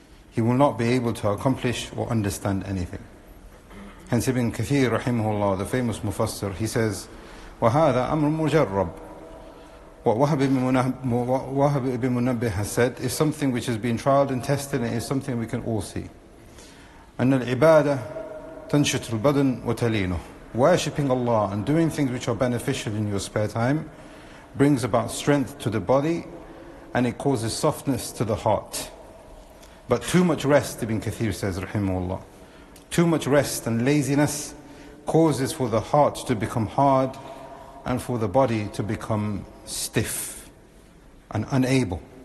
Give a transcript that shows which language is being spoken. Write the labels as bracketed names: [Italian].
[English] He will not be able to accomplish or understand anything. Hence Ibn Kathir rahimahullah, the famous mufassir, he says, [Arabic] وَهَذَا أَمْرٌ مُجَرَّبٌ. [English] What Wahb ibn Munabbih has said is something which has been tried and tested, and is something we can all see. [Arabic] أن العبادة تنشط البدن وتلينه. [English] Worshipping Allah and doing things which are beneficial in your spare time brings about strength to the body and it causes softness to the heart. But too much rest, Ibn Kathir says, rahimahullah, too much rest and laziness causes for the heart to become hard and for the body to become stiff and unable.